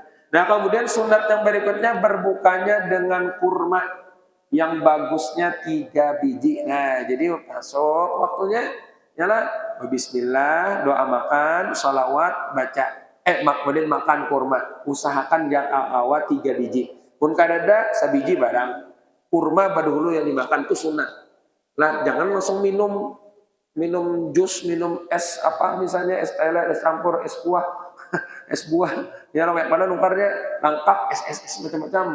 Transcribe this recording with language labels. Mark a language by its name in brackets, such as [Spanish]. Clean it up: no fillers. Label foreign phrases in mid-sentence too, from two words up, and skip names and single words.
[Indonesian] Nah, kemudian sunat yang berikutnya berbukanya dengan kurma yang bagusnya 3 biji. Nah, jadi masuk waktunya nyala bismillah, doa makan, sholawat, baca. Kemudian makan kurma. Usahakan yang awal 3 biji. [Banjar] Pun kadada sabiji barang. [Indonesian] Kurma dahulu yang dimakan itu sunat. Lah, jangan langsung minum jus, minum es apa misalnya es teh, es campur, es buah, es buah. [Banjar] Ya kayak mana nukarnya lengkap es macam-macam.